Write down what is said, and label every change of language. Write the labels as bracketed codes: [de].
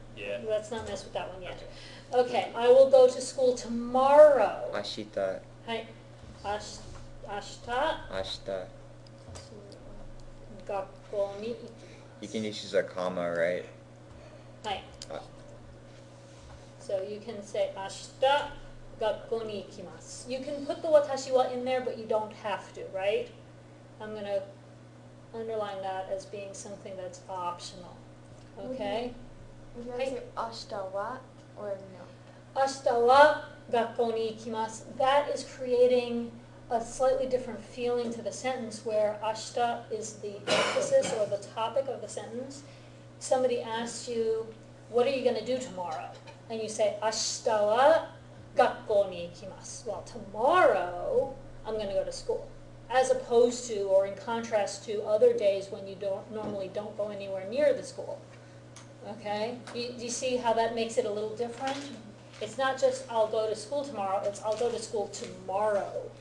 [en] Yeah. mess with that one yet. Okay. Okay, I will go to school tomorrow. [ja] 明日、はい。明日、明日。学校に行き [en] You can just use a comma, right? [ja] はい。 Uh, [en] So you can say [ja] 明日学校に行きます. [en] You can put the watashi wa in there, but you don't have to, right? I'm going to underline that as being something that's optional. Okay? Would you Hi. like to say ashita wa or no? [ja] 明日は学校に行きます. [en] That is creating a slightly different feeling to the sentence where ashita is the emphasis or the topic of the sentence. Somebody asks you, what are you going to do tomorrow? And you say, [ja] 明日は学校に行きます. [en] Well, tomorrow I'm going to go to school. As opposed to, or in contrast to, other days when you normally don't go anywhere near the school. Okay? Do you see how that makes it a little different? It's not just I'll go to school tomorrow, it's I'll go to school tomorrow.